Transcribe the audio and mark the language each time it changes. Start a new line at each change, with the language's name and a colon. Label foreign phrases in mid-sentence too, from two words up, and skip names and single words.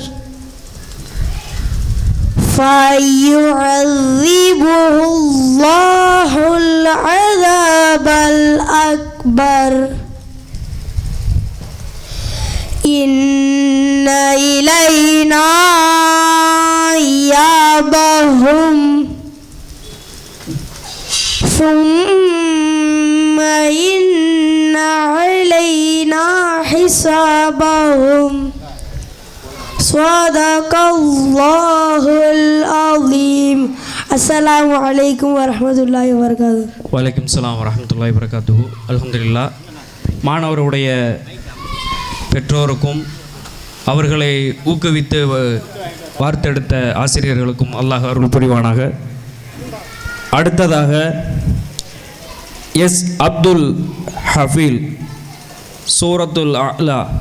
Arabic: فيعذبه الله العذاب الأكبر إن إلينا إيابهم ثم إن علينا حسابهم. صدق الله العظيم. السلام عليكم ورحمة الله وبركاته. وعليكم السلام ورحمة الله وبركاته. அல்ஹம்துலில்லாஹ்.
Tamil: மாணவருடைய பெற்றோருக்கும் அவர்களை ஊக்குவித்து வார்த்தெடுத்த ஆசிரியர்களுக்கும் அல்லாஹ் அருள் புரிவானாக. அடுத்ததாக எஸ் அப்துல் ஹஃபீல் சூரத்துல் அலா.